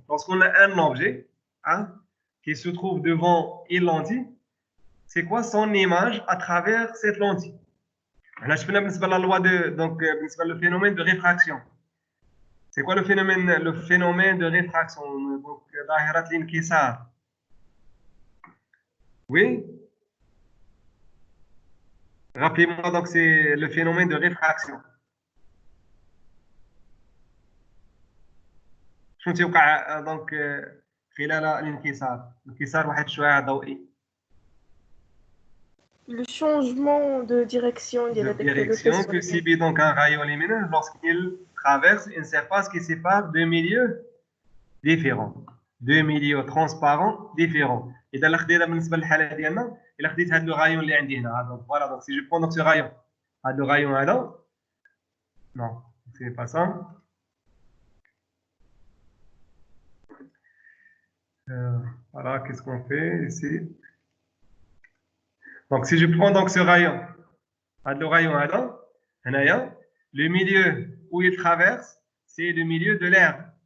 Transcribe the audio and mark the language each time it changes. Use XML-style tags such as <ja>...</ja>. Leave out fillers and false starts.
<fr>Lorsqu'on a un objet qui se trouve devant une lentille, c'est quoi son image à travers cette lentille? Là, je fais la loi de, donc, le phénomène de réfraction. C'est quoi le phénomène de réfraction?</fr> <ar>Donc, ظاهرة الانكسار.</ar> <fr>Oui? Rappelez-moi, donc, c'est le phénomène de réfraction.</fr> <ar>شنو تيوقع donc خلال الانكسار؟ انكسار واحد الشعاع ضوئي.</ar> <fr>Le changement de direction que subit donc un rayon lumineux lorsqu'il traverse une surface qui sépare deux milieux différents. Deux milieux transparents différents.</fr> <ar>إذا لا خدينا بالنسبة للحالة ديالنا إلا خديت هذا الرايون اللي عندي هنا donc voilà donc si je prends donc ce rayon هذا الرايون هذا non c'est pas ça.</ar> <fr>Voilà, qu'est-ce qu'on fait ici? Donc, si je prends donc ce rayon, le rayon le milieu où il traverse, c'est le milieu de l'air.</fr>